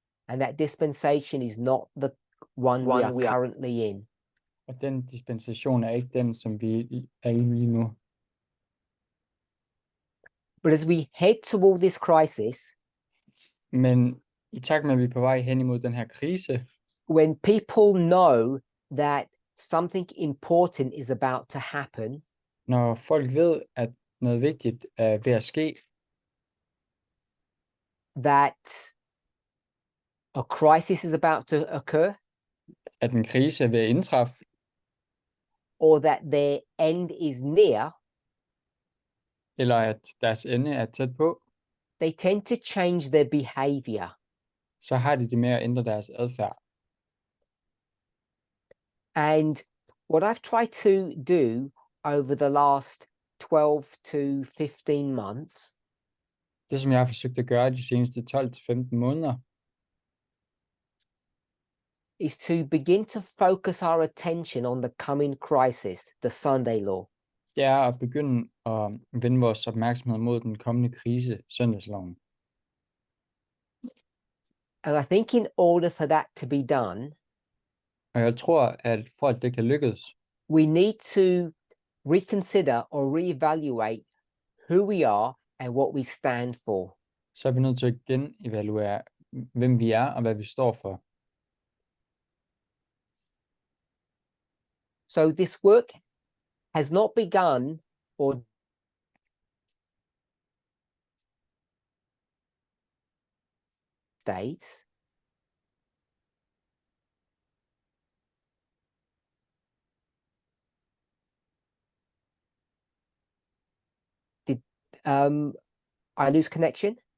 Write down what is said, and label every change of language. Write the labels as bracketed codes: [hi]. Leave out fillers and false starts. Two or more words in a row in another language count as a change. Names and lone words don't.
[en] And that dispensation is not the one we are currently in. [da] Og den dispensation er ikke den, som vi er i lige nu. [en] But as we head toward this crisis, [da] Men i takt med, at vi er på vej hen imod den her krise, [en] when people know that something important is about to happen, [da] når folk ved, at noget vigtigt er ved at ske, [en] that a crisis is about to occur, [da] at en krise er ved at indtræffe, [en] or that their end is near, [da] eller at deres ende er tæt på, [en] they tend to change their behavior. [da] så har de det med at ændre deres adfærd. [en] And what I've tried to do over the last 12 to 15 months [da] Det, som jeg har forsøgt at gøre de seneste 12-15 måneder, [en] is to begin to focus our attention on the coming crisis, the Sunday law. [da] det er at begynde at vende vores opmærksomhed mod den kommende krise, søndagsloven. [en] And I think in order for that to be done, [da] Og jeg tror, at for at det kan lykkes, [en] we need to reconsider or reevaluate who we are and what we stand for. [da] så er vi nødt til at genevaluere, hvem vi er og hvad vi står for. [en] So this work has not begun or states. Did I lose connection?